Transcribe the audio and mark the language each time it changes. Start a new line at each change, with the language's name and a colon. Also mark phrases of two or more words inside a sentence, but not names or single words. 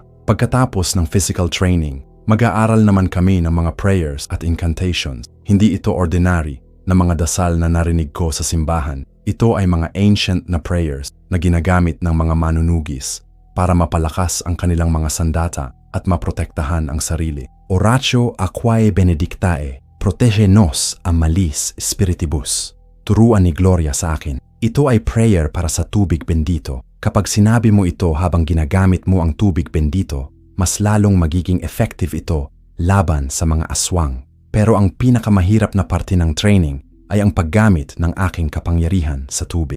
Filipino: Pagkatapos ng physical training, mag-aaral naman kami ng mga prayers at incantations. Hindi ito ordinary na mga dasal na narinig ko sa simbahan. Ito ay mga ancient na prayers na ginagamit ng mga manunugis para mapalakas ang kanilang mga sandata at maprotektahan ang sarili.
Latin: Oratio aquae benedictae, protege nos a malis spiritibus.
Filipino: Turuan ni Gloria sa akin. Ito ay prayer para sa tubig bendito. Kapag sinabi mo ito habang ginagamit mo ang tubig bendito, mas lalong magiging effective ito laban sa mga aswang. Pero ang pinakamahirap na parte ng training ay ang paggamit ng aking kapangyarihan sa tubig.